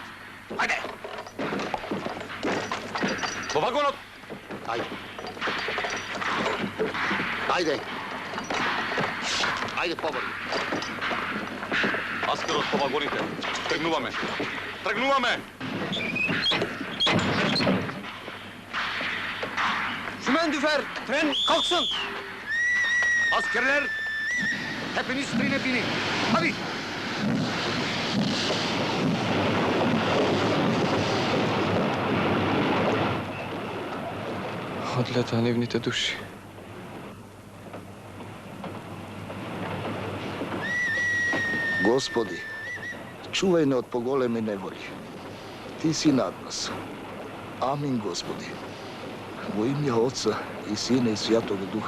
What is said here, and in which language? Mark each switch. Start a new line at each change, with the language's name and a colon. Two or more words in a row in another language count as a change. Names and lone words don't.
Macedonian: Ајде! Во вагонот! Ајде! Ајде! Ајде побрзо! Аскерот по вагоните. Тргнуваме! Тргнуваме!
Turkish: Шумендüfer, tren kalksın! Askerler! Hepiniz trene binin! Hadi!
Macedonian: Одлета нивните души. Господи, čuvaj ne od pogolemi nevolji. Ti si nad nas. Amin, Gospodi.
Church Slavic: U ime Oca i Sina i Svjatoga Duha.